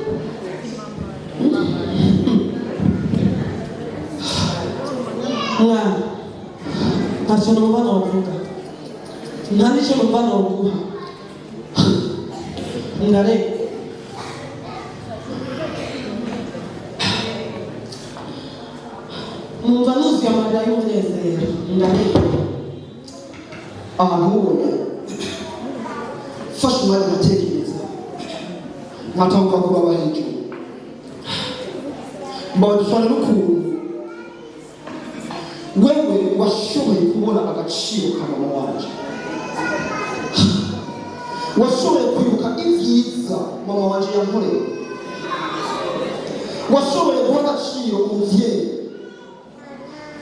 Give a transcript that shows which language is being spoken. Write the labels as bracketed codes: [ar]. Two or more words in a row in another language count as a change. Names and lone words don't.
[rn] Mwana ntacyo numva novuga nta n'icyo numva noguha ndareka numva nuzuye amarira y'umunezero ndareka ahantu ubona fashe umwanya ugatekereza nkatanguka kubaba hejuru mbadufana n'ukuntu wewe washoboye kubona agaciro ka mama wanje washoboye kwibuka ibyiza mama wanje yankoreye washoboye guha agaciro umuvyeyi